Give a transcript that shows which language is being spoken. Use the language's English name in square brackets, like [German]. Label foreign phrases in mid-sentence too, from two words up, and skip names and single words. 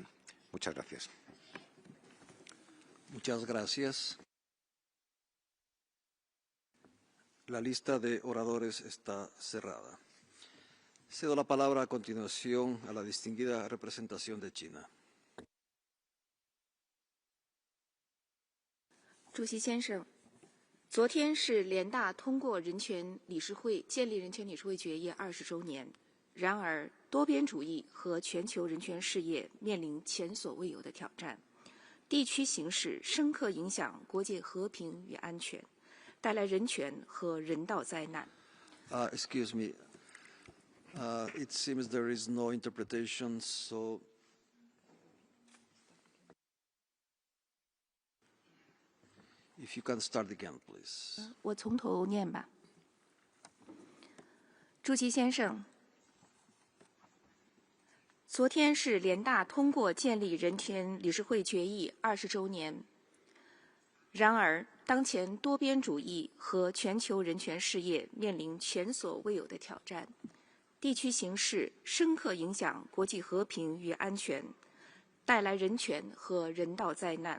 [Spanish] Muchas gracias. Muchas gracias. La lista de oradores está cerrada. Cedo la palabra a continuación a la distinguida representación de China. [Chinese] 主席先生，昨天是联大通过建立人权理事会决议20周年。然而，多边主义和全球人权事业面临前所未有的挑战，地区形势深刻影响国际和平与安全，带来人权和人道灾难。 [English] Excuse me. It seems there is no interpretation, so if you can start again, please. [Chinese] 我从头念吧。主席先生，昨天是联大通过建立人权理事会决议20周年。然而，当前多边主义和全球人权事业面临前所未有的挑战，地区形势深刻影响国际和平与安全，带来人权和人道灾难。